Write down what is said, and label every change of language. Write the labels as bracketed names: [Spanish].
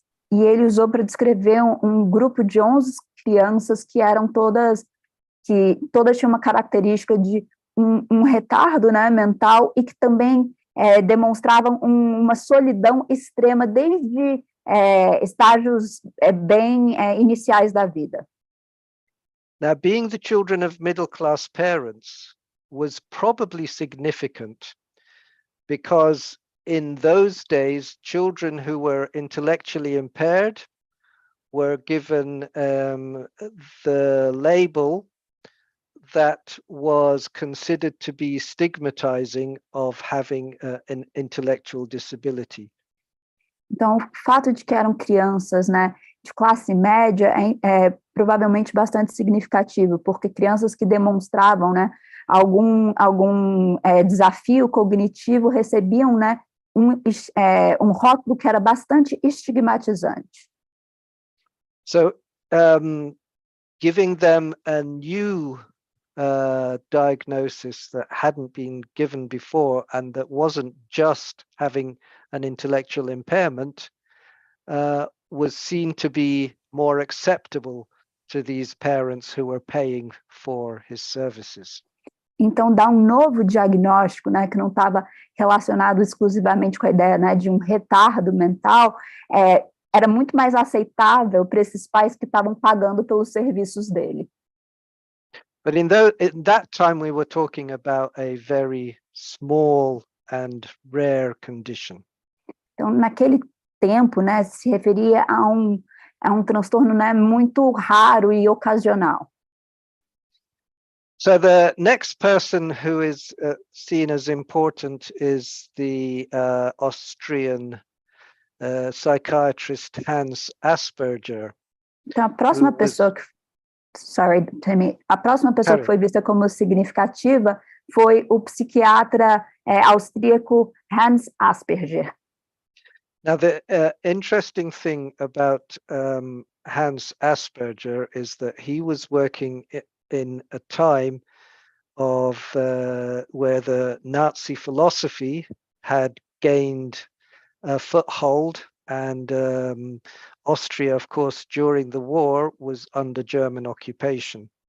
[Portuguese] E ele usou para descrever um grupo de 11 crianças que todas tinham uma característica de um retardo, né, mental, e que também demonstravam uma solidão extrema desde estágios bem iniciais da vida. [English] Now, being the children of middle-class parents was probably significant because in those days, children who were intellectually impaired were given the label that was considered to be stigmatizing of having an intellectual disability. [Portuguese] Então, o fato de que eram crianças, né, de classe média é provavelmente bastante significativo, porque crianças que demonstravam, né, algum desafio cognitivo recebiam, né, um rótulo que era bastante estigmatizante. [English] So, giving them a new diagnosis that hadn't been given before and that wasn't just having an intellectual impairment was seen to be more acceptable to these parents who were paying for his services. [Portuguese] Então, dar um novo diagnóstico, né, que não estava relacionado exclusivamente com a ideia, né, de um retardo mental, era muito mais aceitável para esses pais que estavam pagando pelos serviços dele. [English] But in that time, we were talking about a very small and rare condition. [Portuguese] Então, naquele tempo, né, se referia a um transtorno, né, muito raro e ocasional. [English] So the next person who is seen as important is the Austrian psychiatrist Hans Asperger. [Portuguese] Então, a próxima pessoa [English] Sorry, Tammy. [Portuguese] A próxima pessoa que foi vista como significativa foi o psiquiatra austríaco Hans Asperger. [English] Now, the interesting thing about Hans Asperger is that he was working in a time of where the Nazi philosophy had gained a foothold, and Austria, of course, during the war was under German occupation.